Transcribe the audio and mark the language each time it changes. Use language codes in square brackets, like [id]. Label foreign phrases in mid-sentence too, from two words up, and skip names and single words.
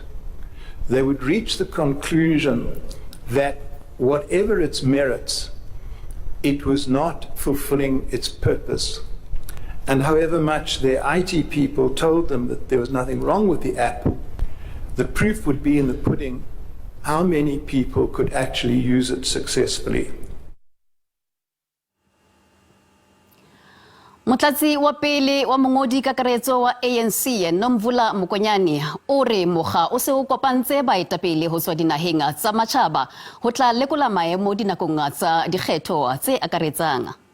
[en] They would reach the conclusion that whatever its merits, it was not fulfilling its purpose. And however much their IT people told them that there was nothing wrong with the app, the proof would be in the pudding how many people could actually use it successfully. [st] Motlatsi wa pele wa mongodi kakaretso wa ANC Nomvula Mokonyane o re moga o se o kopantse baetapele ho tswa dinaheng tsa matjhaba ho tla lekola maemo dinakong tsa dikgetho tse akaretsang.